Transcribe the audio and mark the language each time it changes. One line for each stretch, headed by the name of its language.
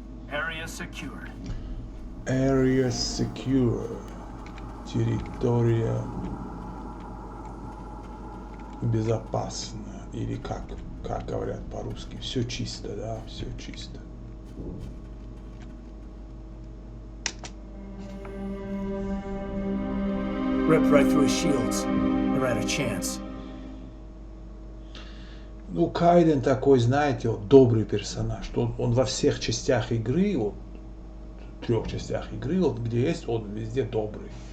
English: Area secure. Area secure.
Russian: Территория безопасно, или как говорят по-русски, все чисто, да, все чисто.
English: Ripped right through his shields. Never had a chance.
Russian: Ну, Кайден такой, знаете, вот добрый персонаж, что он во всех частях игры, вот 3 частях игры, вот где есть, он везде добрый.